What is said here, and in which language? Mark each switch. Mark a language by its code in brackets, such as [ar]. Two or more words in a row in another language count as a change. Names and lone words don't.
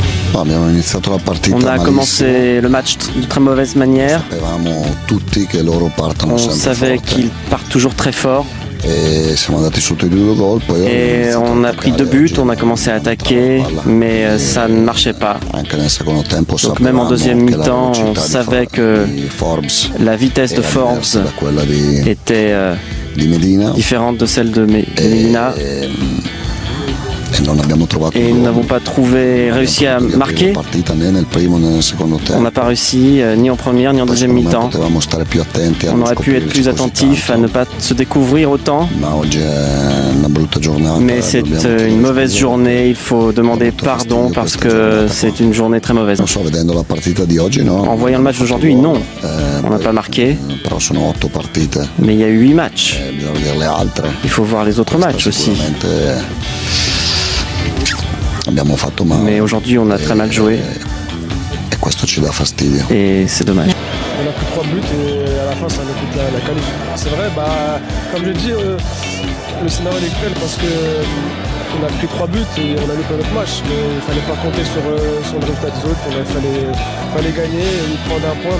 [it] Abbiamo iniziato la partita [fr] On a [it] malissimo. [fr] commencé le match de très mauvaise manière. [it] Sapevamo tutti che loro partono [fr] On [it] sempre [fr] savait [it] forte. [fr] qu'ils partent toujours très fort. [it] E siamo andati sotto di 2 gol, poi [fr] Et on a pris 2 buts, on a commencé à attaquer, mais ça ne marchait pas. [it] Anche nel secondo tempo [fr] Donc même en deuxième [it] sapevamo che la [fr] mi-temps, on [it] velocità [fr] savait que [it] di Forbes [fr] la vitesse de era Forbes [it] diversa da quella di [fr] était [it] Medina [fr] différente de celle de Medina. [it] e non abbiamo trovato [fr] Et [it] il [fr] nous [it] gol. [fr] n'avons pas réussi à marquer. [it] La partita né nel primo né nel secondo [fr] On [it] tempo. [fr] n'a pas réussi ni en première ni en [it] Poi, [fr] deuxième [it] secondo me, [fr] mi-temps. [it] potevamo stare più attenti a [fr] On [it] non [fr] aurait pu être [it] scoprirci [fr] plus [it] così [fr] attentif à [it] tanto. [fr] ne pas se découvrir autant. [it] Ma oggi è una brutta giornata. [fr] Mais c'est une mauvaise journée, il faut demander pardon parce que c'est une journée très mauvaise. [it] Non so, vedendo la partita di oggi, no. [fr] En voyant le match d'aujourd'hui, non, on n'a pas marqué, [it] Però sono 8 partite, [fr] mais il y a eu 8 matchs. [it] bisogna vedere le altre. [fr] Il faut voir les autres matchs aussi. [it] Sicuramente abbiamo fatto male. [fr] Mais aujourd'hui, on a très mal joué [it] E questo ci dà fastidio. [fr] et c'est dommage. On a pris 3 buts et à la fin ça nous coûte la qualif. C'est vrai, comme je dis, le scénario est cruel parce que on a pris 3 buts et on a loupé notre match. Mais il fallait pas compter sur le résultat des autres. Il fallait gagner et prendre un point.